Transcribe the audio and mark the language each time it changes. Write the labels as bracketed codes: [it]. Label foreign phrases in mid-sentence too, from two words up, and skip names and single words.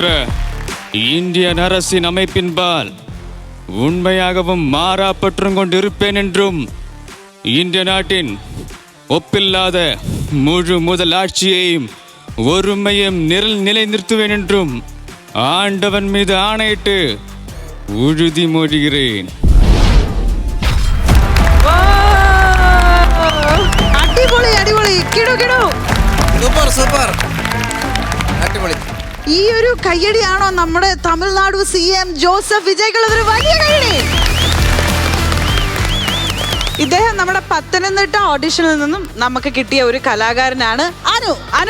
[ta] இந்தியன் அரசின் அமைப்பின்பால் உண்மையாகவும் மாறாப்பற்றும் கொண்டிருப்பேன் என்றும் இந்திய நாட்டின் ஒப்பில்லாத முழு முதலாட்சியையும் ஒருமையும் நிலைநிறுத்துவேன் என்றும் ஆண்டவன் மீது ஆணையிட்டு உறுதிமொழிகிறேன். [ml] ഈ ഒരു കയ്യടിയാണോ നമ്മുടെ തമിഴ്നാട് CM ജോസഫ് വിജയ്ക്കുള്ളതൊരു വലിയ കയ്യടി. ഇദ്ദേഹം നമ്മുടെ പത്തനംതിട്ട ഓഡിഷനിൽ നിന്നും നമുക്ക് കിട്ടിയ ഒരു കലാകാരനാണ് അനു.